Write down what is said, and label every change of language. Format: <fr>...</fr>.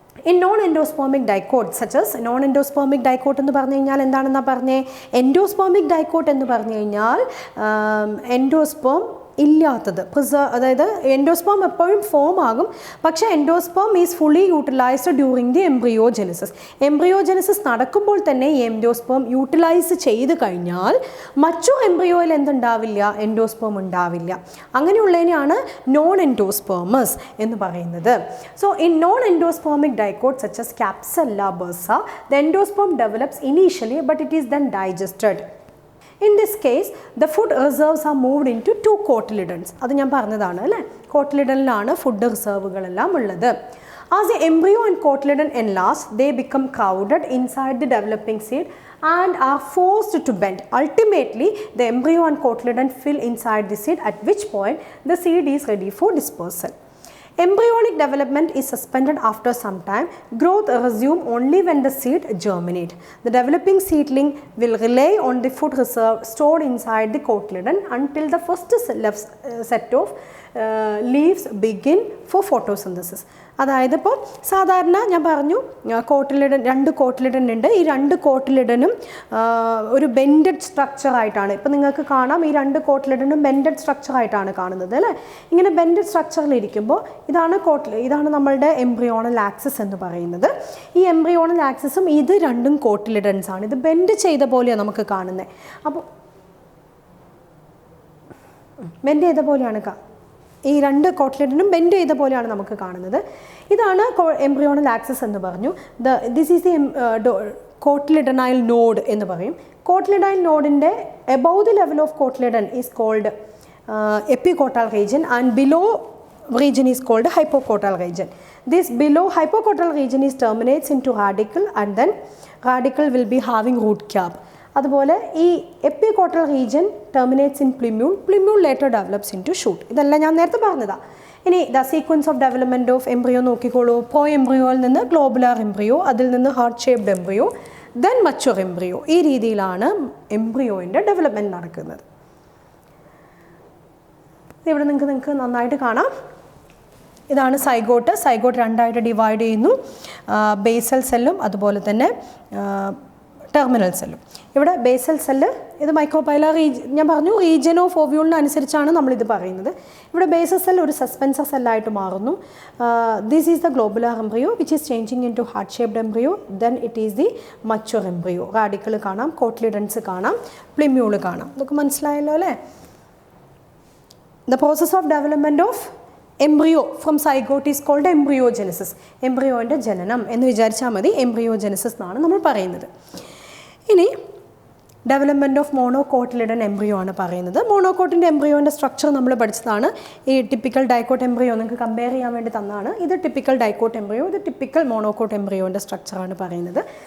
<en>In non-endospermic dicots such as non-endospermic dicot</en> <ml>എന്ന് പറഞ്ഞു കഴിഞ്ഞാൽ എന്താണെന്നാ പറഞ്ഞേ, എൻഡോസ്പേമിക് ഡൈക്കോട്ട് എന്ന് പറഞ്ഞു കഴിഞ്ഞാൽ എൻഡോസ്പേം ഇല്ലാത്തത്, അതായത് എൻഡോസ്പേം എപ്പോഴും ഫോം ആകും, പക്ഷേ</ml> <en>Endosperm is fully utilised during the എംബ്രിയോജെനിസിസ്.</en> <ml>എംബ്രിയോജെനിസിസ് നടക്കുമ്പോൾ തന്നെ ഈ എൻഡോസ്പേം യൂട്ടിലൈസ് ചെയ്ത് കഴിഞ്ഞാൽ മറ്റു എംബ്രിയോയിൽ എന്തുണ്ടാവില്ല, എൻഡോസ്പേം ഉണ്ടാവില്ല. അങ്ങനെയുള്ളതിനെയാണ് നോൺ എൻഡോസ്പേമസ് എന്ന് പറയുന്നത്.</ml> <en>So in non endospermic dicot such as Capsella bursa, the endosperm develops initially but it is then digested. In this case, the food reserves are moved into 2 cotyledons.</en> <ml>അത് ഞാൻ പറഞ്ഞതാണ് അല്ലേ, കോട്ടിലിഡനിലാണ് ഫുഡ് റിസർവുകളെല്ലാം ഉള്ളത്.</ml> <en>As the embryo and cotyledon enlarge, they become crowded inside the developing seed and are forced to bend. Ultimately, the embryo and cotyledon fill inside the seed, at which point the seed is ready for dispersal. Embryonic development is suspended after some time. Growth resumes only when the seed germinates. The developing seedling will rely on the food reserve stored inside the cotyledon until the first set of leaves begin for photosynthesis.</en> <ml>അതായത് ഇപ്പോൾ സാധാരണ ഞാൻ പറഞ്ഞു cotyledon, 2 cotyledon ഉണ്ട്. ഈ 2 കോട്ടിലിഡനും ഒരു bended സ്ട്രക്ചറായിട്ടാണ്, ഇപ്പോൾ നിങ്ങൾക്ക് കാണാം ഈ 2 കോട്ടിലിഡനും ബെൻഡഡ് സ്ട്രക്ചറായിട്ടാണ് കാണുന്നത് അല്ലേ. ഇങ്ങനെ ബെൻഡഡ് സ്ട്രക്ചറിലിരിക്കുമ്പോൾ ഇതാണ് നമ്മളുടെ എംബ്രിയോണൽ ആക്സിസ് എന്ന് പറയുന്നത്. ഈ എംബ്രിയോണൽ ആക്സിസും ഇത് 2 കോട്ടിലിഡൻസ് ആണ്. ഇത് ബെൻഡ് ചെയ്ത പോലെയാണ് നമുക്ക് കാണുന്നത്. അപ്പോൾ ബെൻഡ് ചെയ്ത പോലെയാണ് ഈ 2 കോട്ടിലിഡനും ബെൻഡ് ചെയ്ത പോലെയാണ് നമുക്ക് കാണുന്നത്. ഇതാണ് എംബ്രിയോണൽ ആക്സിസ് എന്ന് പറഞ്ഞു.</ml> <en>this is the cotyledonal node</en> <ml>എന്ന് പറയും.</ml> <en>Cotyledonal നോഡിൻ്റെ above the level of cotyledon is called epicotyl region and below region is called hypocotyl region. This below hypocotyl region is terminates into radicle and then radicle will be having root cap.</en> <ml>അതുപോലെ ഈ</ml> <en>Epicotyl region terminates in plumule.</en> <ml>Plumule later develops in to shoot. ഇതെല്ലാം ഞാൻ നേരത്തെ പറഞ്ഞതാണ്. ഇനി</ml> <en>the sequence of development of embryo</en> <ml>നോക്കിക്കോളൂ. Pro എംബ്രിയോയിൽ നിന്ന് globular embryo, അതിൽ നിന്ന് heart shaped embryo, then mature embryo. ഈ രീതിയിലാണ് എംബ്രിയോയിൻ്റെ ഡെവലപ്മെൻറ്റ് നടക്കുന്നത്. ഇവിടെ നിങ്ങൾക്ക് നന്നായിട്ട് കാണാം. ഇതാണ് സൈഗോട്ട്. സൈഗോട്ട് 2ആയിട്ട് ഡിവൈഡ് ചെയ്യുന്നു. ബേസൽ സെല്ലും അതുപോലെ തന്നെ ടെർമിനൽ സെല്ലും. ഇവിടെ ബേസൽ സെല്ല് ഇത് മൈക്രോപൈലർ ഞാൻ പറഞ്ഞു റീജിയൻ ഓഫ് ഓവ്യൂളിന് അനുസരിച്ചാണ് നമ്മളിത് പറയുന്നത്. ഇവിടെ ബേസൽ സെൽ ഒരു സസ്പെൻസർ സെല്ലായിട്ട് മാറുന്നു.</ml> <en>This is the globular embryo which is changing into heart shaped embryo. Then it is the mature embryo.</en> <ml>Radical കാണാം, കോട്ട്ലിഡൻസ് കാണാം, പ്ലിമ്യൂള് കാണാം. ഇതൊക്കെ മനസ്സിലായല്ലോ അല്ലേ.</ml> <en>The process of development of embryo from zygote is called embryogenesis.</en> <ml>എംബ്രിയോൻ്റെ ജനനം എന്ന് വിചാരിച്ചാൽ മതി. എംബ്രിയോജെനസിസ് എന്നാണ് നമ്മൾ പറയുന്നത്. ഇനി</ml> <en>development of monocotyledon embryo</en> <ml>ആണ് പറയുന്നത്. മോണോകോട്ടിൻ്റെ എംബ്രിയോൻ്റെ സ്ട്രക്ചർ നമ്മൾ പഠിച്ചതാണ്. ഈ ടിപ്പിക്കൽ ഡൈക്കോട്ട് എംബ്രിയോ നിങ്ങൾക്ക് കമ്പയർ ചെയ്യാൻ വേണ്ടി തന്നതാണ്. ഇത് ടിപ്പിക്കൽ ഡൈക്കോട്ട് എംബ്രിയോ, ഇത് ടിപ്പിക്കൽ മോണോകോട്ട് എംബ്രിയോൻ്റെ സ്ട്രക്ചറാണ് പറയുന്നത്.</ml>